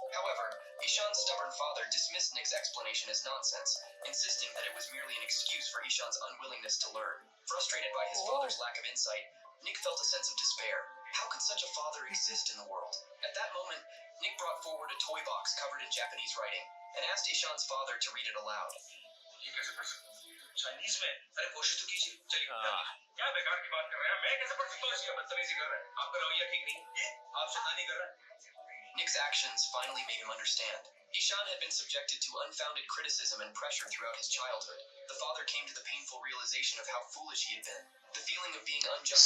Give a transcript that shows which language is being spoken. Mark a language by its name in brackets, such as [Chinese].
[English] However, Ishan's stubborn father dismissed Nick's explanation as nonsense, insisting that it was merely an excuse for Ishan's unwillingness to learn. Frustrated by his father's lack of insight, Nick felt a sense of despair. How could such a father exist in the world? At that moment, Nick brought forward a toy box covered in Japanese writing and asked Ishan's father to read it aloud. [Hindi] Chinese में अरे कोशिश तो कीजिए चलिए क्या बेकार की बात कर रहे हैं मैं कैसे पढ़ सकता हूँ इसकी बदतमीजी कर रहे हैं आपका रवैया ठीक नहीं ये आप शैतानी कर रहे हैं. [English] Nick's actions finally made him understand. Ishan had been subjected to unfounded criticism and pressure throughout his childhood. The father came to the painful realization of how foolish he had been. The feeling of being unjust.